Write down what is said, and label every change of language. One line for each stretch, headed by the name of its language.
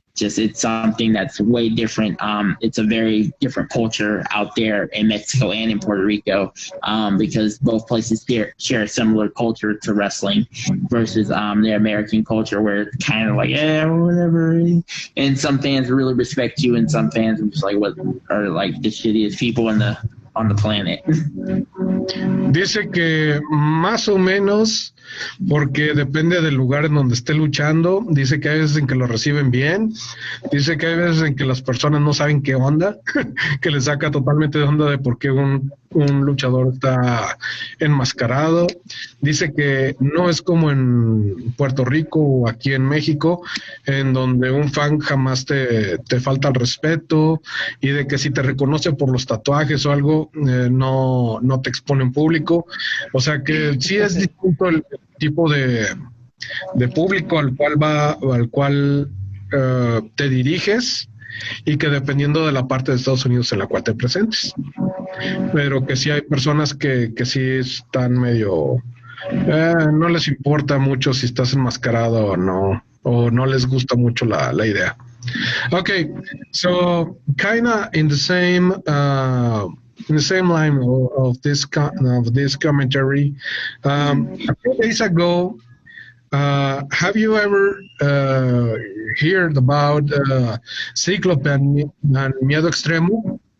English: Just it's something that's way different. It's a very different culture out there in Mexico and in Puerto Rico, because both places share a similar culture to wrestling versus the American culture, where it's kind of like, yeah, whatever. And some fans really respect you, and some fans are just like, what are like the shittiest people on the planet.
Spanish: Dice que más o menos, porque depende del lugar en donde esté luchando. Dice que hay veces en que lo reciben bien, dice que hay veces en que las personas no saben qué onda, que les saca totalmente de onda de por qué un luchador está enmascarado. Dice que no es como en Puerto Rico o aquí en México, en donde un fan jamás te falta el respeto, y de que si te reconoce por los tatuajes o algo, no te expone en público. O sea que sí es distinto el tipo de público al cual te diriges, y que dependiendo de la parte de Estados Unidos en la cual te presentes. Pero que sí hay personas que sí están medio... no les importa mucho si estás enmascarado o no les gusta mucho la idea.
English: Okay, so kinda in the same line of this commentary. A few days ago, have you ever heard about Cyclope and Miedo Extremo?